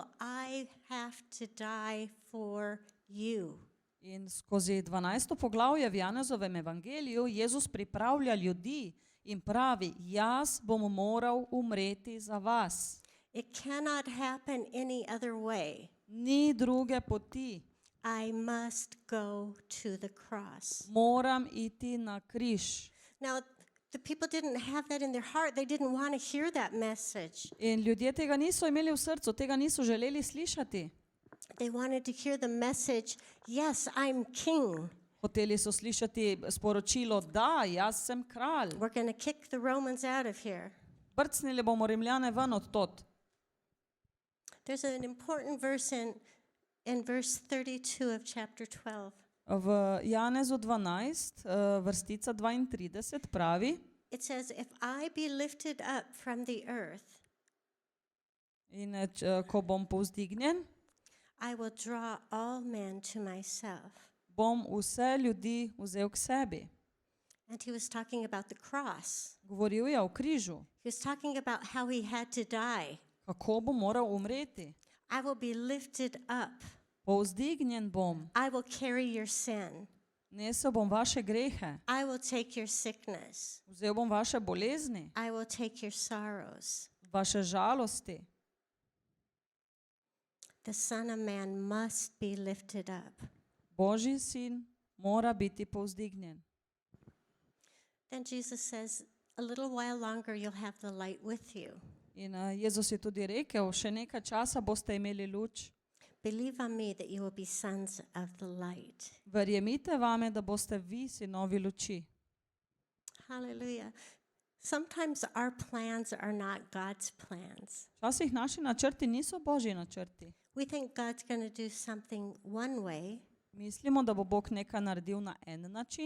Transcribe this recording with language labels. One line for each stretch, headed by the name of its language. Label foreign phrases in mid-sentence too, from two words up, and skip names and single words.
English: I have to die for you.
Slovenian: In skozi 12. poglavje v Janezovem evangeliju Jezus pripravlja ljudi in pravi, jaz bom moral umreti za vas.
English: It cannot happen any other way.
Slovenian: Ni druge poti.
English: I must go to the cross.
Slovenian: Moram iti na križ.
English: Now, the people didn't have that in their heart. They didn't want to hear that message.
Slovenian: In ljudje tega niso imeli v srcu, tega niso želeli slišati.
English: They wanted to hear the message, yes, I'm king.
Slovenian: Hoteli so slišati sporočilo, da, jaz sem kralj.
English: We're going to kick the Romans out of here.
Slovenian: Brcnili bomo Rimljane ven od tod.
English: There's an important verse in verse 32 of chapter 12.
Slovenian: V Janezu 12, vrstica 32 pravi,
English: It says, if I be lifted up from the earth,
Slovenian: in ko bom povzdignjen,
English: I will draw all men to myself.
Slovenian: bom vse ljudi vzel k sebi.
English: And he was talking about the cross.
Slovenian: Govoril je o križu,
English: He was talking about how he had to die.
Slovenian: kako bo moral umreti.
English: I will be lifted up.
Slovenian: Povzdignjen bom,
English: I will carry your sin.
Slovenian: nesel bom vaše grehe,
English: I will take your sickness.
Slovenian: vzel bom vaše bolezni,
English: I will take your sorrows.
Slovenian: vaše žalosti.
English: The Son of Man must be lifted up.
Slovenian: Božji sin mora biti povzdignjen.
English: Then Jesus says, a little while longer you'll have the light with you.
Slovenian: In Jezus je tudi rekel, še nekaj časa boste imeli luč.
English: Believe on me that you will be sons of the light.
Slovenian: Verjemite vame, da boste vi sinovi luči.
English: Hallelujah. Sometimes our plans are not God's plans.
Slovenian: Včasih naši načrti niso Božji načrti.
English: We think God's going to do something one way,
Slovenian: Mislimo, da bo Bog nekaj naredil na en način,